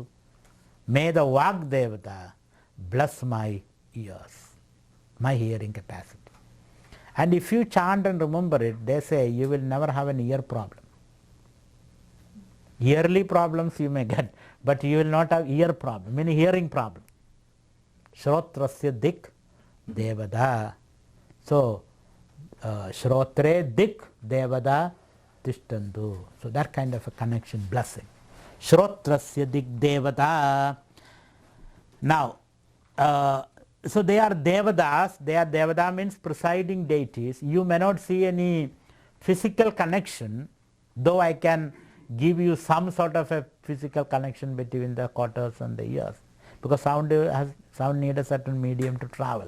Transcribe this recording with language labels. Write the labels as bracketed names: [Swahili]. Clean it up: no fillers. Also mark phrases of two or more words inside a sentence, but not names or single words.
[English] May the Vak Devada bless my ears, my hearing capacity. And if you chant and remember it, they say you will never have an ear problem. Yearly problems you may get, but you will not have ear problem, meaning hearing problem. [Sanskrit] श्रोत्रस्य दिक् देवता. So, श्रोत्रे दिक् देवता तिष्ठन्तु. [English] So, that kind of a connection, blessing. [Sanskrit] श्रोत्रस्य दिक् देवता. [English] Now, so they are devadas. They are devada means presiding deities. You may not see any physical connection, though I can give you some sort of a physical connection between the quarters and the ears, because sound needs a certain medium to travel.